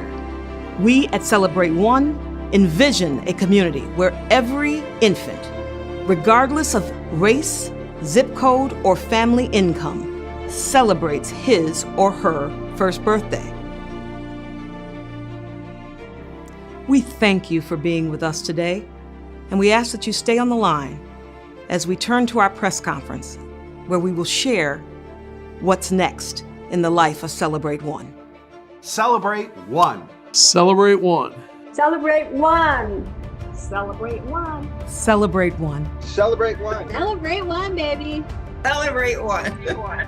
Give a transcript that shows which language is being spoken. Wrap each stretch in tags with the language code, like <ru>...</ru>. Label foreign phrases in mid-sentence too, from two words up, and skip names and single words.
<en>We at CelebrateOne envision a community where every infant, regardless of race, zip code, or family income, celebrates his or her first birthday. We thank you for being with us today, and we ask that you stay on the line as we turn to our press conference, where we will share what's next in the life of CelebrateOne. CelebrateOne. CelebrateOne. CelebrateOne. CelebrateOne. CelebrateOne. CelebrateOne. CelebrateOne, baby. CelebrateOne.</en>